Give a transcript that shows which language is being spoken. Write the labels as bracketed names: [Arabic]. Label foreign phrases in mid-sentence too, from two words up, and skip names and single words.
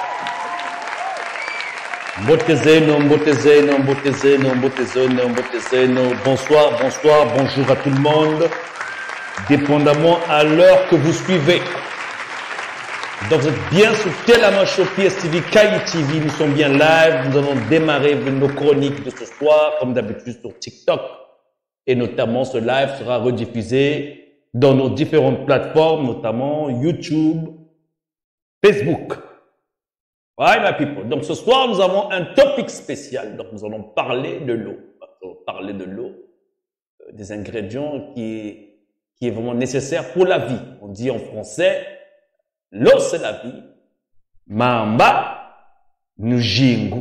[French] Mbotezeno. Bonsoir, bonjour à tout le monde, dépendamment à l'heure que vous suivez. Donc vous êtes bien sur Telamacho PSTV, KITV, nous sommes bien live, nous allons démarrer nos chroniques de ce soir, comme d'habitude sur TikTok. Et notamment ce live sera rediffusé dans nos différentes plateformes, notamment YouTube, Facebook. [English] Right, my people. [French] Donc, ce soir, nous avons un topic spécial. Donc, nous allons parler de l'eau. Des ingrédients qui est vraiment nécessaire pour la vie. On dit en français, l'eau, c'est la vie. Mamba, Nujingu.